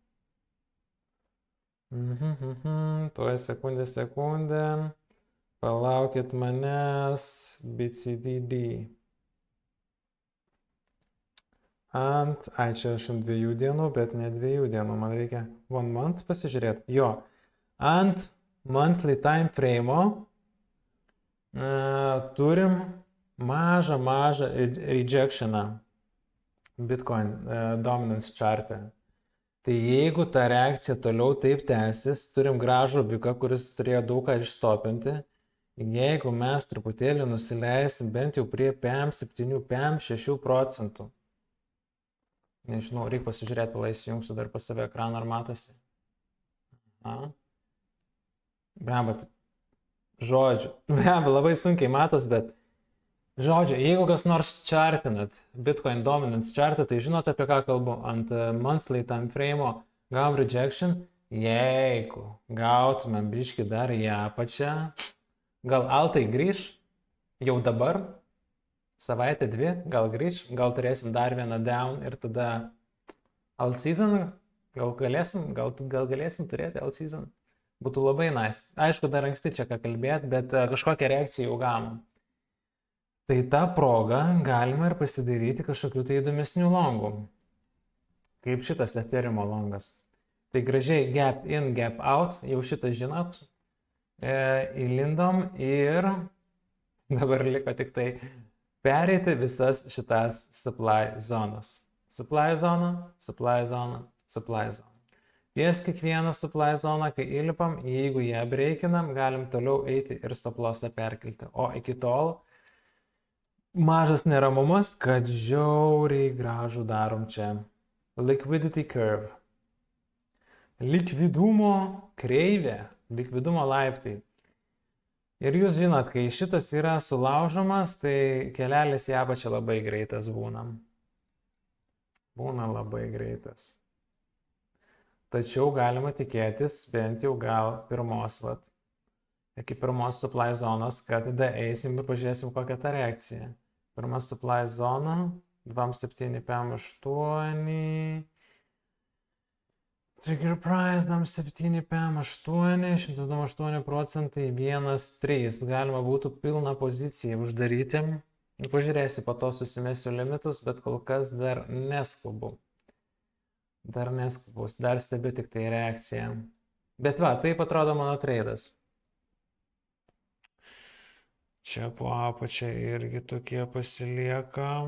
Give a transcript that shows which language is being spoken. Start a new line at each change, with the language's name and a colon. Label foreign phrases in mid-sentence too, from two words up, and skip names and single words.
Lithuanian: Tuoj sekundę. Palaukit manęs, BCDD. Čia aš ant 2 dienų, bet ne 2 dienų, man reikia 1 month pasižiūrėti. Jo, ant
English: monthly time frame
Lithuanian: turim mažą rejectioną
English: Bitcoin dominance chart'e.
Lithuanian: Tai jeigu ta reakcija toliau taip tęsis, turim gražų biką, kuris turėjo daug ką išstopinti. Jeigu mes truputėlį nusileisim bent jau prie PM7, PM6 procentų. Nežinau, reikia pasižiūrėti, palai įsijungsiu dar pas save ekraną, ar matosi. Labai sunkiai matos, bet žodžiu, jeigu kas nors chartinat
English: Bitcoin dominance chartą,
Lithuanian: tai žinot, apie ką kalbu. Ant
English: monthly time frame
Lithuanian: gavom rejection. Jeigu gautumėm biškį dar į apačią, gal altai grįž jau dabar, savaitę 2, gal grįž, gal turėsim dar vieną down ir tada
English: alt season,
Lithuanian: gal galėsim turėti
English: alt season.
Lithuanian: Būtų labai nice. Aišku, dar anksti čia ką kalbėti, bet kažkokią reakciją jau gavom. Tai tą progą galima ir pasidaryti kažkokių tai įdomesnių longų. Kaip šitas Ethereumo longas. Tai gražiai
English: gap in, gap out,
Lithuanian: jau šitą žinot. Įlindom ir dabar liko tik tai pereiti visas šitas supply zonas. Supply zona, supply zona, supply zona. Ties kiekvieną supply zoną, kai įlipam, jeigu ją breikinam, galim toliau eiti ir
English: stop lossą
Lithuanian: perkelti. O iki tol mažas neramumas, kad žiauriai gražų darom čia.
English: Liquidity curve.
Lithuanian: Likvidumo kreivė, likvidumo laiptai. Ir jūs žinot, kai šitas yra sulaužomas, tai kelelis į apačią labai greitas būna. Būna labai greitas. Tačiau galima tikėtis bent jau gal iki pirmos supply zonos, kad tada eisim ir pažiūrėsim kokią tą reakciją. Pirma supply zona, 2.7 PM8,
English: trigger price,
Lithuanian: 2.7 PM8, 128 procentai, 1.3. Galima būtų pilną poziciją uždaryti. Pažiūrėsiu, po to susimesiu limitus, bet kol kas dar neskubu. Dar stebiu tik tai reakciją. Bet va, taip atrodo mano tradas. Čia po apačia irgi tokie pasilieka.